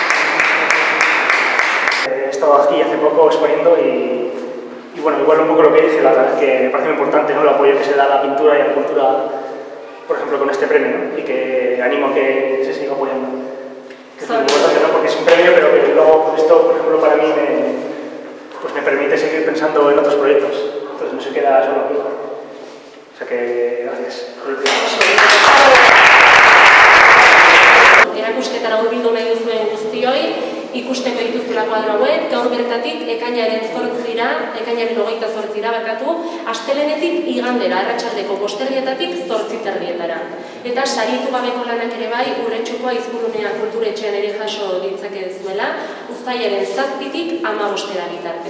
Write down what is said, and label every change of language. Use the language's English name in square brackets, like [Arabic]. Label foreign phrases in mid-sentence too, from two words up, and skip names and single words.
[Spanish] He estado aquí hace poco exponiendo y bueno, igual un poco lo que dije que la verdad es que me parece muy importante, ¿no?, el apoyo que se da a la pintura y a la cultura, por ejemplo, con este premio, ¿no?, y que animo a que se siga apoyando. Que es muy importante, ¿no?, porque es un premio, pero que luego esto, por ejemplo, para mí me permite seguir pensando en otros proyectos, entonces no se queda solo aquí. O sea que, gracias por el premio. [Basque] Erakusketara hurbildu nahi duzuen guztioi, ikusteko dituztela kuadro hauek, gaur bertatik ekainaren 28 barkatu, astelehenetik igandera, arratsaldeko 5:00 8:30. Eta sarietu gabeko lanak ere bai, Urretxukoa Izkurunea kulturetxean ere jaso ditzakezuela, uztailaren 7:00-tik 15:00 bitarte.